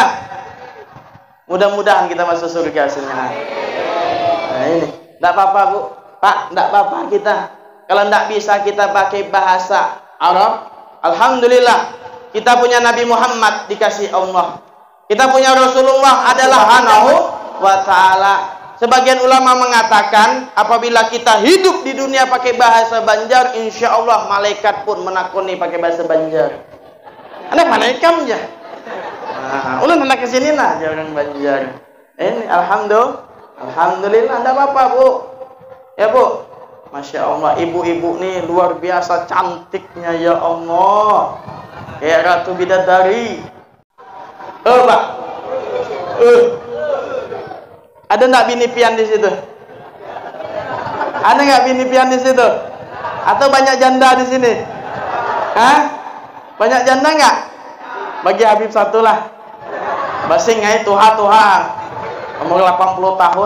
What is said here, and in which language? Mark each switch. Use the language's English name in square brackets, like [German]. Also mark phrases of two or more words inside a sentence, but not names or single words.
[Indonesian] Mudah-mudahan kita masuk surga semuanya. Nah ini. Tidak apa-apa, Bu. Pak, tidak apa-apa kita. Kalau tidak bisa kita pakai bahasa Arab, alhamdulillah kita punya Nabi Muhammad dikasih Allah. Kita punya Rasulullah adalah [Arabic] سبحانه وتعالى. [Indonesian] Sebagian ulama mengatakan apabila kita hidup di dunia pakai bahasa Banjar, [Arabic] إن شاء الله [Indonesian] malaikat pun menakuni pakai bahasa Banjar. Anak malaikat aja. [Banjar] Ulun anak kesini lah orang Banjar. [Indonesian] Ini alhamdulillah, tidak apa-apa, Bu. Ya, Bu. [Arabic] ما شاء الله, [Indonesian] ibu-ibu nih luar biasa cantiknya, [Arabic] يا الله. [Indonesian] Kayak Ratu Bidadari. Pak. [Banjar] Ada enggak bini pian di situ? Ada enggak bini pian di situ? [Indonesian] Atau banyak janda di sini? Banyak janda enggak? Bagi Habib satu lah. [Banjar] Basing ai tuha. Umur 80 tahun.